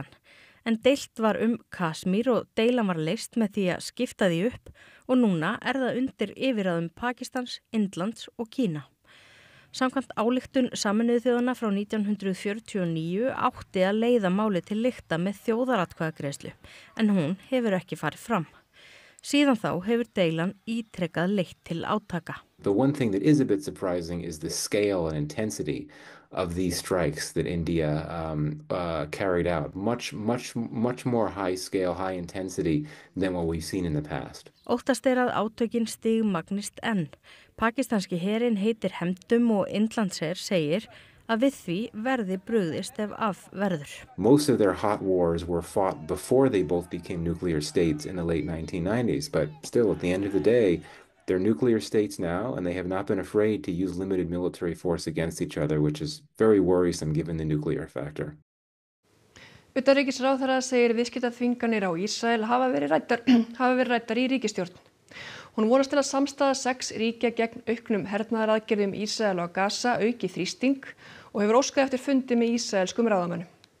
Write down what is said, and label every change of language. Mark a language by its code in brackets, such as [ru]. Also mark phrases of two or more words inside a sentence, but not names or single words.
[is] En deilt var Kashmir og deilan var leyst með því að skipta því upp og núna er það undir yfirráðum Pakistans, Indlands og Kína. Samkvæmt ályktun Sameinuðu þjóðanna frá 1949 átti að leiða máli til lykta með þjóðaratkvæðagreiðslu, en hún hefur ekki farið fram. Síðan þá hefur deilan ítrekað leitt til átaka. [en] The one thing that is a bit surprising is the scale and intensity of these strikes that India carried out. Much more high scale, high intensity than what we've seen in the past. [is] Óttast er að átökin stigmagnist enn. Pakistanski herinn heitir hefndum og Indlandsher segir að við því verði brugðist ef af verður. [en] Most of their hot wars were fought before they both became nuclear states in the late 1990s, but still at the end of the day, they're nuclear states now, and they have not been afraid to use limited military force against each other, which is very worrisome given the nuclear factor. [is] Utanríkisráðherra segir viðskiptaþvinganir á Ísrael hafa verið ræddar í ríkisstjórn. Hún vonast til að samstaða 6 ríkja gegn auknum hernaðaraðgerðum Ísrael á Gaza auki þrýsting og hefur óskað eftir fundi með ísraelskum ráðamönnum.